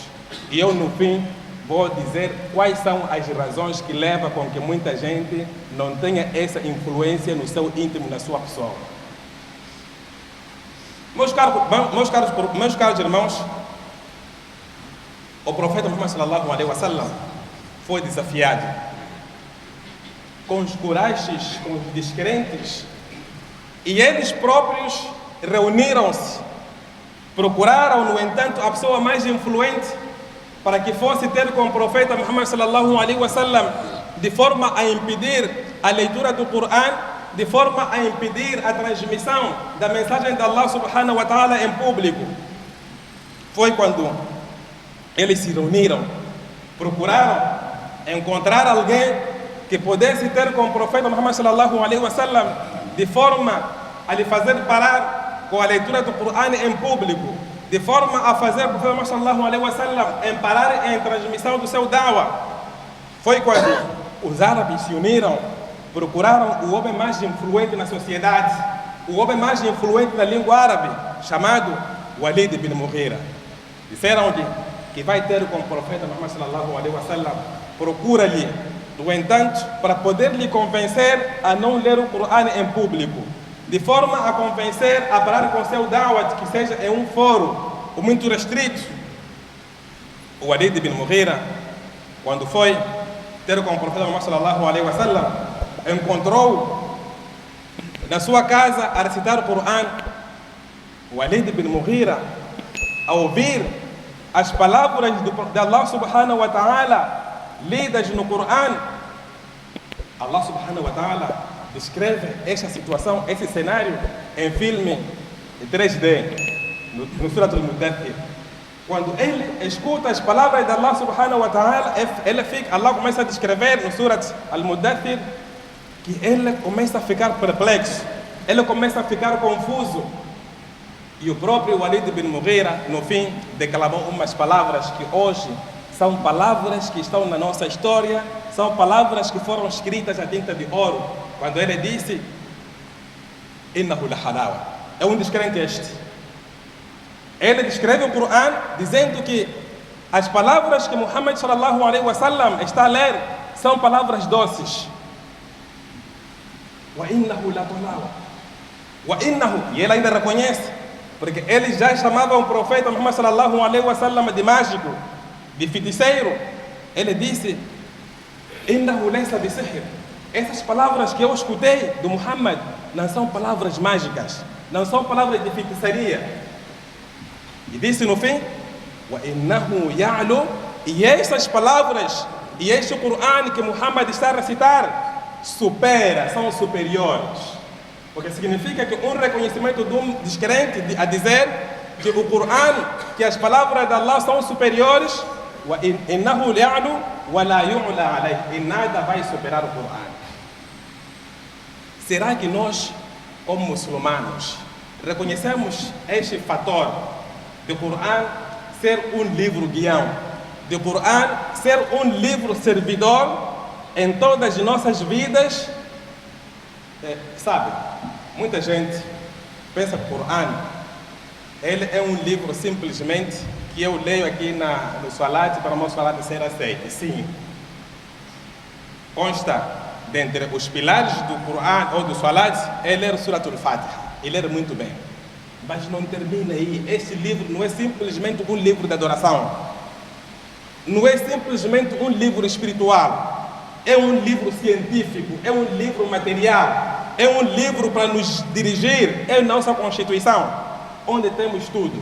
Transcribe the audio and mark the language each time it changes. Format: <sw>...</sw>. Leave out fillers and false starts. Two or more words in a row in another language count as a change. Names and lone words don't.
<pt>E eu, no fim, vou dizer quais são as razões que levam com que muita gente não tenha essa influência no seu íntimo, na sua pessoa. Meus caros irmãos, o profeta Muhammad</pt> <ar>صلى الله عليه وسلم</ar> <pt>foi desafiado com os coragens, com os descrentes, e eles próprios reuniram-se, procuraram, no entanto, a pessoa mais influente para que fosse ter com o profeta Muhammad</pt> <ar>صلى الله عليه وسلم,</ar> <pt>de forma a impedir a leitura do Corão, de forma a impedir a transmissão da mensagem de</pt> <ar>الله سبحانه وتعالى</ar> <pt>em público. Foi quando eles se reuniram, procuraram encontrar alguém que pudesse ter com o profeta Muhammad</pt> <ar>صلى الله عليه وسلم,</ar> <pt>de forma a lhe fazer parar com a leitura do Corão em público, de forma a fazer o profeta Muhammad</pt> <ar>صلى الله عليه وسلم</ar> <pt>parar em transmissão do seu da'wah. Foi quando os árabes se uniram, procuraram o homem mais influente na sociedade, o homem mais influente na língua árabe, chamado Walid ibn Mughira. Disseram que vai ter com o profeta Muhammad</pt> <ar>صلى الله عليه وسلم,</ar> <pt>procura-lhe, no entanto, para poder lhe convencer a não ler o Corão em público, de forma a convencer a parar com seu da'wah, que seja em um fórum muito restrito. O Walid ibn Mughira, quando foi ter com o profeta Muhammad</pt> <ar>صلى الله عليه وسلم,</ar> <pt>encontrou na sua casa a recitar o Corão. O Walid ibn Mughira, ao ouvir as palavras de</pt> <ar>الله سبحانه وتعالى</ar> <pt>lidas no Corão,</pt> <ar>الله سبحانه وتعالى</ar> <pt>descreve esta situação, esse cenário em filme 3D, no Surat al-Mudaththir. Quando ele escuta as palavras de</pt> <ar>الله سبحانه وتعالى,</ar> <pt>Allah começa a descrever no Surat al-Mudaththir que ele começa a ficar perplexo, ele começa a ficar confuso. E o próprio Walid ibn Mughira, no fim, declamou umas palavras que hoje são palavras que estão na nossa história, são palavras que foram escritas a tinta de ouro. Quando ele disse:</pt> <ar>إنه لحلاوة.</ar> <pt>É um descrente este. Ele descreve o Corão dizendo que as palavras que Muhammad</pt> <ar>صلى الله عليه وسلم</ar> <pt>está a ler são palavras doces.</pt> <ar>وإنه لطلاوة. وإنه,</ar> <pt>e ele ainda reconhece, porque ele já chamava o profeta Muhammad</pt> <ar>صلى الله عليه وسلم</ar> <pt>de mágico, de feiticeiro. Ele disse:</pt> <ar>إنه ليس بسحر.</ar> <pt>Essas palavras que eu escutei do Muhammad não são palavras mágicas, não são palavras de feitiçaria. E disse no fim:</pt> <ar>وإنه يعلو.</ar> <pt>E essas palavras e este Corão que Muhammad está a recitar são superiores. Porque significa que um reconhecimento de um descrente a dizer que o Corão, que as palavras de Allah são superiores,</pt> <ar>وإنه يعلو ولا يعلى عليه,</ar> <pt>e nada vai superar o Corão. Será que nós, como muçulmanos, reconhecemos este fator do Corão ser um livro guião, do Corão ser um livro servidor em todas as nossas vidas? Sabe, muita gente pensa que o Corão ele é um livro simplesmente que eu leio aqui no Salat para o meu Salat ser aceito. Sim, consta dentre os pilares do Corão ou do Salat é ler Surat al-Fatiha, e ler muito bem. Mas não termina aí. Este livro não é simplesmente um livro de adoração, não é simplesmente um livro espiritual, é um livro científico, é um livro material, é um livro para nos dirigir em nossa Constituição, onde temos tudo.</pt>